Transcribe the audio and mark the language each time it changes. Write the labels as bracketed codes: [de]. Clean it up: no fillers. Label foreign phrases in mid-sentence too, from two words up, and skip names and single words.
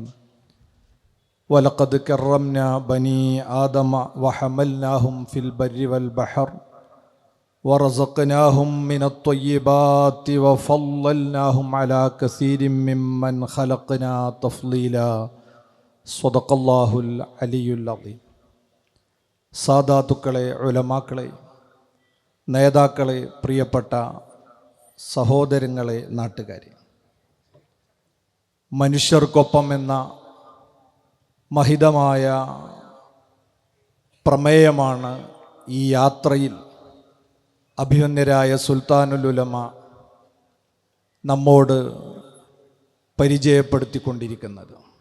[ar] وَلَقَدْ كَرَّمْنَا بَنِي آدَمَ وَحَمَلْنَاهُمْ فِي الْبَرِّ وَالْبَحْرِ وَرَزَقْنَاهُمْ مِنَ الطَّيِّبَاتِ وَفَضَّلْنَاهُمْ عَلَى كَثِيرٍ مِّمَّنْ خَلَقْنَا تَفْضِيلًا. صدق الله العلي العظيم. [ml] സാദാത്തുക്കളെ, ഉലമാക്കളെ, നേതാക്കളെ, പ്രിയപ്പെട്ട സഹോദരങ്ങളെ, നാട്ടുകാരെ, മനുഷ്യർക്കൊപ്പം എന്ന മഹിതമായ പ്രമേയമാണ് ഈ യാത്രയിൽ അഭിമന്യരായ സുൽത്താനുൽ ഉലമ നമ്മോട് പരിചയപ്പെടുത്തിക്കൊണ്ടിരിക്കുന്നത്.